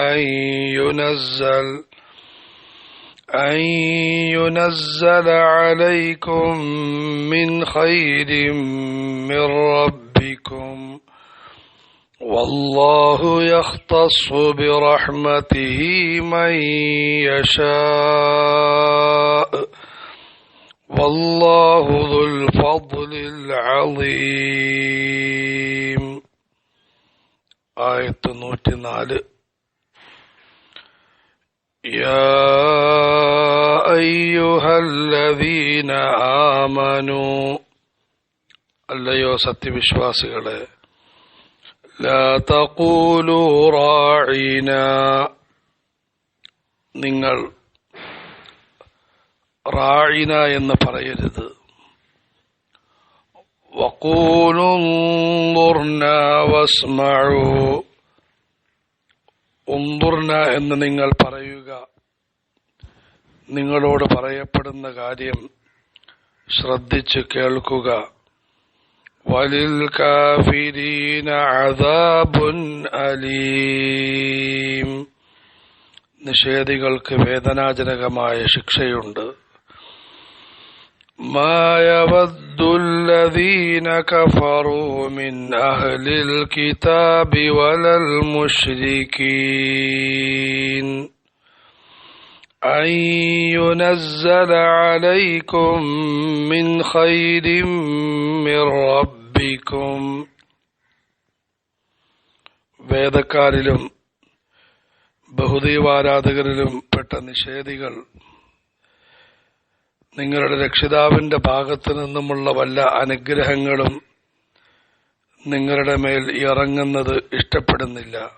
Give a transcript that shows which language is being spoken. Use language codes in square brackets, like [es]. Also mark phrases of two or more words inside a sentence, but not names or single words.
[ar] أن ينزل عليكم من خير من ربكم والله يختص برحمته من يشاء والله ذو الفضل العظيم. [ml] ആയത്ത് 104. [ar] يا أيها الذين آمنوا [ml] അല്ലയോ സത്യവിശ്വാസികളെ, [ar] لا تقولوا راعنا [ml] നിങ്ങൾ റായിന എന്ന് പറയരുത്. [ar] وقولوا انظرنا واسمعوا انظرنا [ml] എന്ന് നിങ്ങൾ പറയുക. നിങ്ങളോട് പറയപ്പെടുന്ന കാര്യം ശ്രദ്ധിച്ചു കേൾക്കുക. [ar] وللكافرين عذاب أليم [ml] നിഷേധികൾക്ക് വേദനാജനകമായ ശിക്ഷയുണ്ട്. [ar] ما يود الذين كفروا من أهل الكتاب ولا المشركين أن ينزل عليكم من خير من ربكم വേദക്കാരിലും [ml] ബഹുദൈവാരാധകരിലും പെട്ട നിഷേധികൾ നിങ്ങളുടെ രക്ഷിതാവിന്റെ ഭാഗത്തു നിന്നുമുള്ള വല്ല അനുഗ്രഹങ്ങളും നിങ്ങളുടെ മേൽ ഇറങ്ങുന്നത് ഇഷ്ടപ്പെടുന്നില്ല.